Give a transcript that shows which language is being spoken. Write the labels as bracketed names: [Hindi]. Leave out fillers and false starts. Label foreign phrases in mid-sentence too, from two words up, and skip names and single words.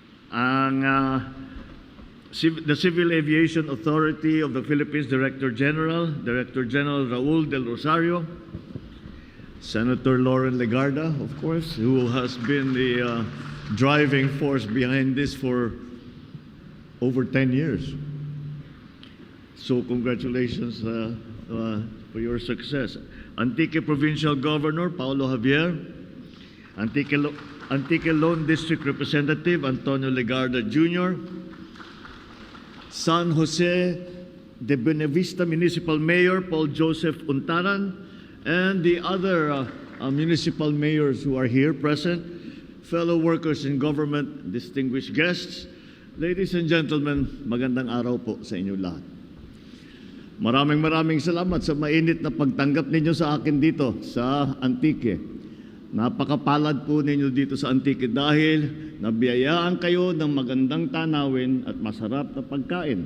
[English] ang the Civil Aviation Authority of the Philippines Director General Raul Del Rosario, Senator Loren Legarda, of course, who has been the driving force behind this for over 10 years. So congratulations for your success. Antique Provincial Governor Paulo Javier, Antique Lone District Representative Antonio Legarda Jr., San Jose de Buenavista Municipal Mayor Paul Joseph Untaran, and the other municipal mayors who are here present, fellow workers in government, distinguished guests, ladies and gentlemen, [Filipino] magandang araw po sa inyo lahat. Maraming salamat sa mainit na pagtanggap ninyo sa akin dito sa Antique. Napakapalad po ninyo dito sa Antique dahil nabiyayaan kayo ng magandang tanawin at masarap na pagkain.